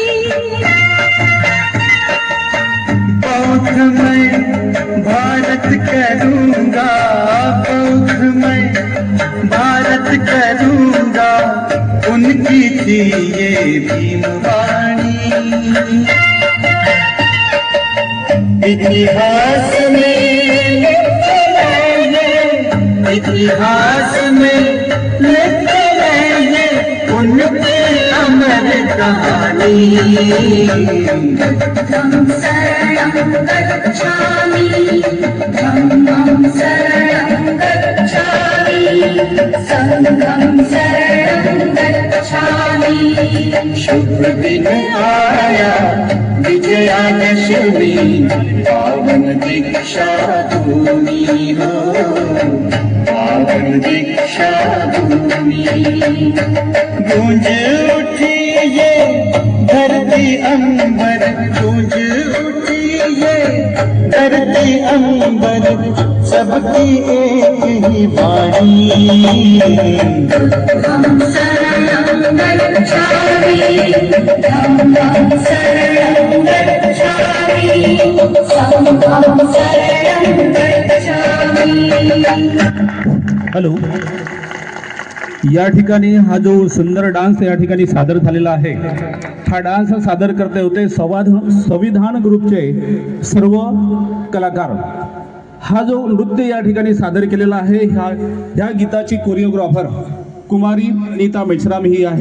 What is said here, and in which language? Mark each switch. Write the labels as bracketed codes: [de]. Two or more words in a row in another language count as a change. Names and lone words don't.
[hi] बौद्ध मैं भारत करूंगा बौद्ध मैं भारत करूंगा उनकी थी ये भीमवाणी इतिहास में इतिहास में लिखते रहे उनकी अमर कहानी [pi] धम्मं शरणं गच्छामि धम्मं शरणं गच्छामि संघं शरणं गच्छामि [hi] शुभ दिन आया विजयादशमी पावन दीक्षा भूमि हो पावन दीक्षा भूमि गूंज उठी ये धरती अंबर गूंज उठी ये धरती अंबर सबकी एक ही वाणी [pi] धम्मं शरणं गच्छामि धम्मं शरणं गच्छामि संघं शरणं गच्छामि [mr] हॅलो, या ठिकाणी हा जो सुंदर डान्स या ठिकाणी सादर झालेला आहे, हा डान्स सादर करते होते संविधान ग्रुपचे सर्व कलाकार. हा जो नृत्य या ठिकाणी सादर केलेला आहे, ह्या गीताची कोरिओग्राफर कुमारी नीता मेश्राम ही आहे.